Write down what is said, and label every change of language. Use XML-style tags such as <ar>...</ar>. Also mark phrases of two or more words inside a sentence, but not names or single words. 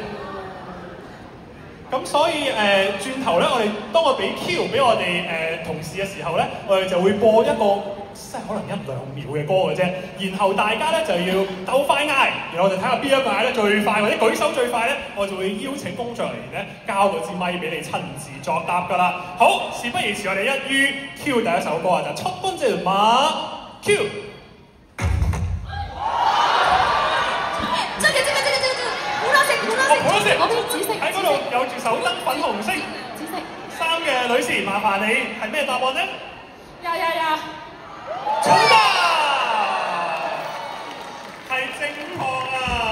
<yue>咁所以轉頭咧，當我俾 Q 俾我哋同事嘅時候咧，我哋就會播一個即係可能1、2秒嘅歌嘅啫。然後大家咧就要鬥快嗌，然後我哋睇下邊一個嗌得最快或者舉手最快咧，我就會邀請工作人員咧交嗰支咪俾你親自作答㗎啦。好，事不宜遲，我哋一於 Q 第一首歌啊，就</yue> <ko>첫 번째 음악 Q。</ko> <yue>嗰邊紫色，喺嗰度有住手燈粉紅色紫色衫嘅女士，麻煩你係咩答案呢？呀！錯啦，係正確啊！</yue>